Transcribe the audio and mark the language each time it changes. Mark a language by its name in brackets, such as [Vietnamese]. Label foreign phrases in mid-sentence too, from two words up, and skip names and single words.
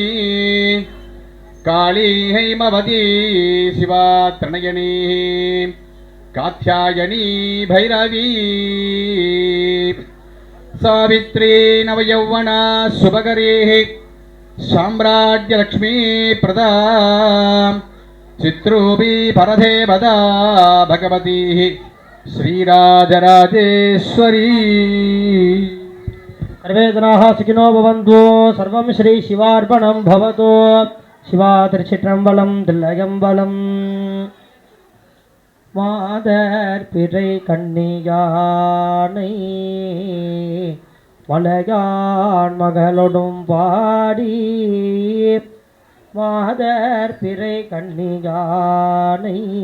[Sanskrit] काली हैमवती शिवा त्रणयनी कात्यायनी भैरवी सावित्री नवयौवना शुभकरीः साम्राज्यलक्ष्मी प्रदा चित्रूपी परदेवता भगवती श्रीराजराजेश्वरी सर्वे जनाः सुखिनो भवन्तु सर्वं श्री शिवार्पणं भवतु शिवा [Tamil] திருச்சிற்றம்பலம் தில்லையம்பலம் மாதர் பிறை கண்ணியானை மலையான் மகளொடும் பாடி மாதர் பிறை கண்ணியானை